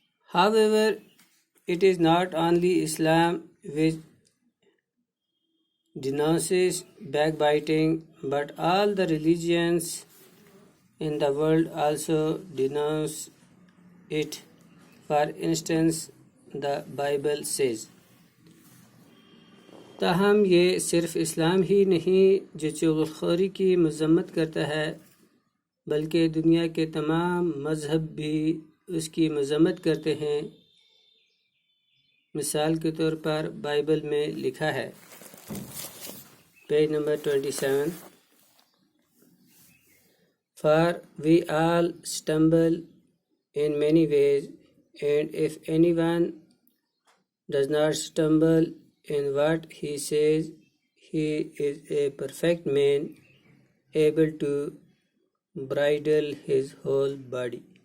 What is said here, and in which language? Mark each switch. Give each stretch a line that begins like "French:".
English: However, it is not only Islam which denounces backbiting, but all the religions in the world also denounce it. For instance, the Bible says.
Urdu: تاہم یہ صرف اسلام ہی نہیں جو چغلخوری کی مذمت کرتا ہے، بلکہ دنیا کے تمام مذہب بھی اس کی مذمت کرتے ہیں. مثال کے طور پر بائبل میں لکھا ہے، page number 27.
English: For we all stumble in many ways, and if anyone does not stumble in what he says, he is a perfect man, able to bridle his whole body.